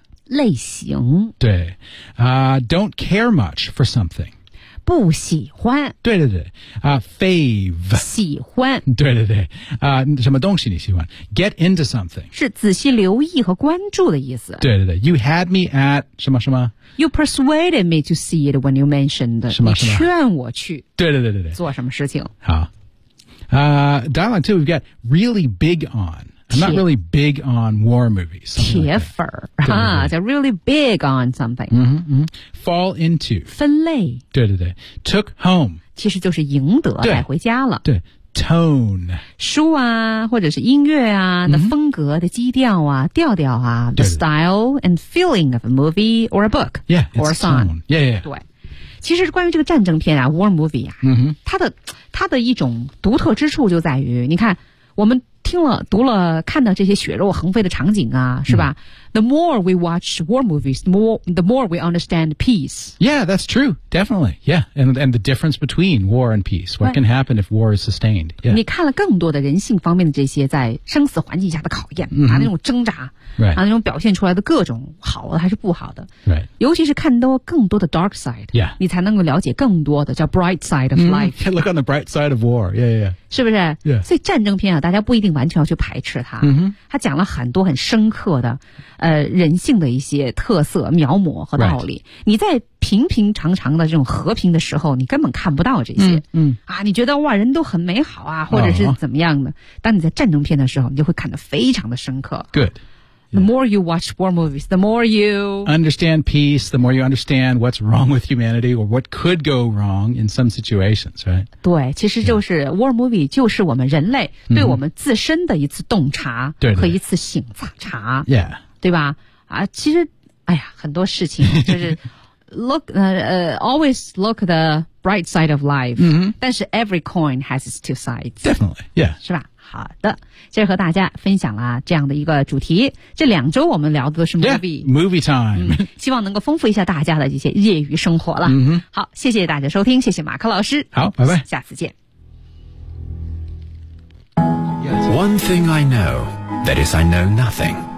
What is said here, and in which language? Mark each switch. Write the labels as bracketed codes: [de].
[zh] 类型。 [en] 对、don't care much for something. [zh] 不喜欢。对对对、fave. 喜欢。对对对、什么东西你喜欢 [en] get into something. [zh] 是仔细留意和关注的意思。对对对 [en] you had me at [zh] 什么什么 [en] you persuaded me to see it when you mentioned [zh] 什么什么你劝我去对对对对对做什么事情。 [en] 好、dialogue too, we've got really big on. I'm not really big on war movies. [zh] 铁粉、 [en] like、啊，叫 really big on something. Mm-hmm, mm-hmm. Fall into. [zh] 分类。对对对。 [en] Took home. [zh] 其实就是赢得带回家了。对。Tone. 书啊或者是音乐啊、 mm-hmm. 的风格的基调啊调调啊。 [en] The style and feeling of a movie or a book. Yeah, or a song. Yeah, yeah, yeah. [zh] 对。其实关于这个战争片啊 war movie 啊、 mm-hmm. 它的一种独特之处就在于你看我们听了读了看到这些血肉横飞的场景啊是吧、mm-hmm. [en] The more we watch war movies, the more we understand peace. Yeah, that's true, definitely. Yeah, and the difference between war and peace. What、 right. can happen if war is sustained?、Yeah. [zh] 你看了更多的人性方面的这些在生死环境下的考验、 mm-hmm. 啊那种挣扎、 [en] right. [zh] 啊那种表现出来的各种好的还是不好的、 [en] right. [zh] 尤其是看到更多的 [en] dark side、 yeah. [zh] 你才能够了解更多的叫 [en] bright side of life.、 Mm-hmm. Look on the bright side of war. Yeah, yeah, yeah. [zh] 是不是、 [en] yeah. [zh] 所以战争片啊大家不一定完全要去排斥它、 mm-hmm. 它讲了很多很深刻的人性的一些特色描摹和道理、 [en] right. [zh] 你在平平常常的这种和平的时候你根本看不到这些、嗯嗯、啊，你觉得哇人都很美好啊或者是怎么样的、 oh. 当你在战争片的时候你就会看得非常的深刻 [en] good、 yeah. the more you watch war movies the more you understand peace the more you understand what's wrong with humanity or what could go wrong in some situations right [zh] 对其实就是、yeah. war movie 就是我们人类对我们自身的一次洞察和一次醒察、 mm-hmm. 对对 yeah 对吧？啊，其实，哎呀，很多事情就是 [en] always look the bright side of life、 mm-hmm.。但是 every coin has its two sides。 Definitely, yeah。 [zh] 是吧？好的，今儿和大家分享了这样的一个主题。这两周我们聊的都是 movie [en] time、嗯。 [zh] 希望能够丰富一下大家的一些业余生活了。 Mm-hmm. 好，谢谢大家收听，谢谢马克老师。好，拜拜，下次见。 [en] One thing I know, that is I know nothing.